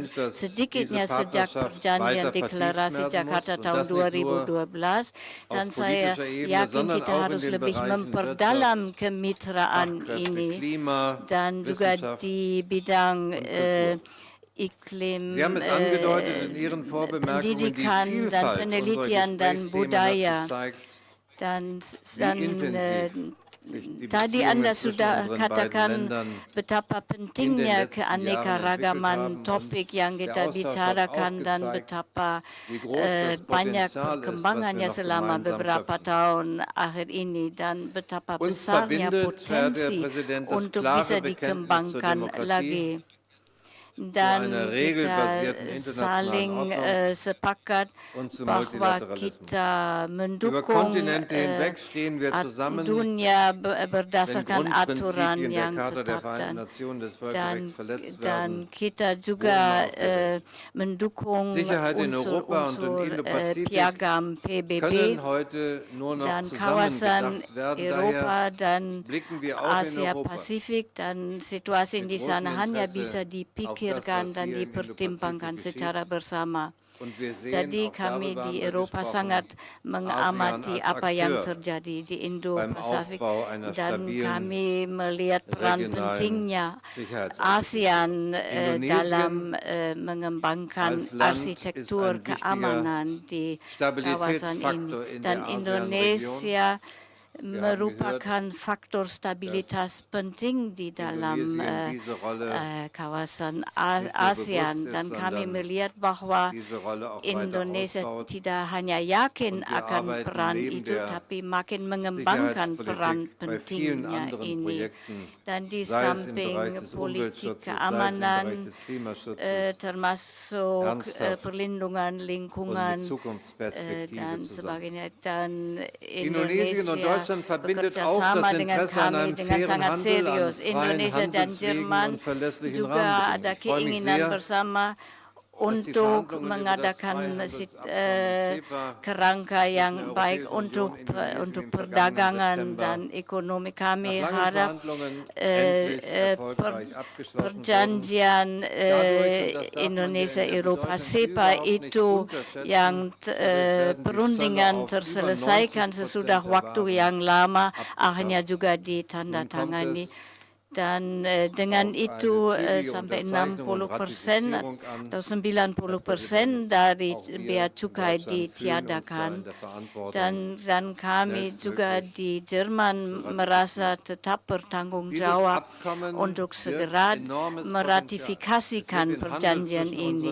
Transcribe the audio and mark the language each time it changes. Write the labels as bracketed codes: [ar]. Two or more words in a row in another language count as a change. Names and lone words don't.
[id] Sedikitnya sejak perjanjian deklarasi Jakarta tahun 2012, dan saya yakin kita harus lebih memperdalam kemitraan ini, dan juga di bidang iklim [de] Sie haben es angedeutet in Ihren Vorbemerkungen, die [id] pendidikan dan [de] Vielfalt unserer [id] penelitian dan [de] Gesprächsthemen [id] budaya. [de] hat gezeigt, [id] Dan [de] wie intensiv sich die [id] tadi [de] Beziehungen [id] Anda [de] zwischen [id] sudah [de] unseren beiden [id] katakan [de] Ländern [id] betapa pentingnya [de] letzten Jahren entwickelt [id] keanekaragaman [de] haben. [id] topik yang [de] Der [id] kita [de] Austausch hat [id] bicarakan [de] auch [id] dan [de] gezeigt, [id] betapa [de] wie groß das [id] banyak [de] Potenzial ist, [id] perkembangannya [de] was wir noch [id] selama [de] gemeinsam [id] beberapa [de] schöpfen. [id] tahun akhir ini dan betapa [de] Uns [id] besarnya [de] verbindet, Herr der [id] potensi [de] Präsident, das [id] untuk [de] klare [id] bisa [de] Bekenntnis zur [id] dikembangkan [de] Demokratie, [id] lagi. Dan [de] einer [id] kita [de] regelbasierten internationalen [id] saling [de] Ordnung [id] sepakat [de] und zum [id] bahwa [de] Multilateralismus. [id] kita [de] Über [id] mendukung [de] Kontinente hinweg stehen wir zusammen, [id] dunia [de] wenn [id] berdasarkan aturan [de] Grundprinzipien der [id] yang [de] Charta der [id] tetap [de] Vereinten Nationen des [id] dan [de] Völkerrechts verletzt [id] dan [de] werden. [id] kita juga mendukung [de] Sicherheit in Europa und in [id] unsur-unsur [de] Indo-Pazifik [id] piagam PBB [de] können heute nur noch [id] dan kawasan [de] zusammen bedacht werden. [id] Eropa [de] Daher [id] dan [de] blicken wir auch in [id] Asia [de] Europa [id] Pasifik dan situasi [de] mit [id] di sana [de] großem [id] hanya [de] Interesse [id] bisa [de] auf das, [id] dipikirkan [de] was [id] dan [de] hier in [id] dipertimbangkan [de] Indo-Pazifik [id] secara bersama. [de] und wir sehen, [id] Jadi [de] auch [id] kami [de] darüber [id] di [de] haben wir [id] Eropa [de] gesprochen, [id] sangat mengamati [de] ASEAN als [id] apa yang [de] Akteur [id] terjadi di [de] beim [id] Indo-Pasifik [de] Aufbau einer [id] dan [de] stabilen [id] kami melihat peran [de] regionalen [id] pentingnya [de] Sicherheitsarchitektur. [id] ASEAN [de] Indonesien [id] dalam mengembangkan [de] als Land [id] arsitektur [de] ist ein wichtiger [id] keamanan di kawasan ini. [de] Stabilitätsfaktor in [id] Dan [de] der [id] Indonesia [de] haben [id] merupakan faktor stabilitas penting di dalam [de] Indonesien diese Rolle [id] kawasan [de] nicht nur [id] ASEAN [de] bewusst ist, [id] dan kami [de] sondern [id] melihat bahwa [de] diese Rolle auch weiter [id] Indonesia [de] ausbaut. [id] tidak hanya yakin [de] Und wir [id] akan [de] arbeiten [id] peran [de] neben [id] itu [de] der [id] tapi makin mengembangkan peran [de] Sicherheitspolitik bei vielen [id] pentingnya [de] anderen [id] ini. [de] Projekten, [id] Dan di [de] sei es im [id] samping [de] Bereich des [id] politik [de] Umweltschutzes, sei es im [id] keamanan [de] Bereich des Klimaschutzes, [id] termasuk [de] ernsthaft [id] perlindungan [de] und [id] lingkungan [de] mit Zukunftsperspektive [id] dan [de] zusammen. [id] sebagainya. Dan [de] Indonesien und [id] Indonesia [de] Deutschland verbindet [id] bekerja [de] auch [id] sama [de] das [id] dengan [de] Interesse an [id] kami [de] einem [id] dengan [de] fairen [id] sangat [de] Handel, an [id] serius. [de] freien [id] Indonesia dan [de] Handelswegen [id] Jerman [de] und verlässlichen [id] juga ada [de] Rahmenbedingungen. Ich freue mich [id] keinginan [de] sehr, [id] bersama [de] dass die [id] untuk [de] Verhandlungen über das [id] mengadakan [de] Freihandelsabkommen CEPA [id] kerangka yang [de] zwischen der [id] baik [de] Europäischen [id] untuk [de] Union, Indonesien [id] untuk [de] im [id] perdagangan [de] vergangenen [id] dan ekonomi. Kami [de] nach langen [id] harap [de] Verhandlungen endlich erfolgreich abgeschlossen wurden. [id] perjanjian [de] Dadurch, und das darf man [id] Indonesia [de] der [id] Eropa [de] Bedeutung [id] SEPA [de] überhaupt nicht [id] itu [de] unterschätzen, [id] yang [de] werden die [id] perundingan [de] Zölle auf [id] terselesaikan [de] über 90% [id] sesudah [de] der [id] waktu [de] Waren [id] yang lama [de] abgeschafft. [id] akhirnya juga [de] Nun kommt [id] ditandatangani. [de] es [id] Dan dengan [de] auf [id] itu [de] eine zügige [id] sampai [de] Unterzeichnung und [id] 60% [de] Ratifizierung an. [id] atau 90% dari bea cukai ditiadakan. Dan kami juga di Jerman merasa tetap bertanggung jawab untuk segera meratifikasikan perjanjian ini.